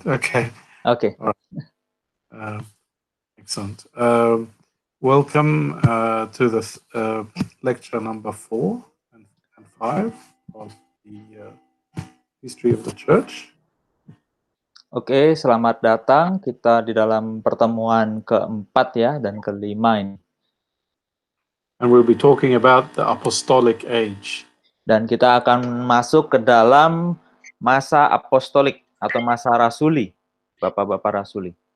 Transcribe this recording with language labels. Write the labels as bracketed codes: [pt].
[en] Okay. Okay. All right. Excellent. Welcome to this lecture number 4 and 5 of the history of the church. [id] Oke, selamat datang. Kita di dalam pertemuan keempat ya dan kelima ini. [en] And we'll be talking about the apostolic age. [id] Dan kita akan masuk ke dalam masa apostolik atau masa rasuli, bapak-bapak rasuli.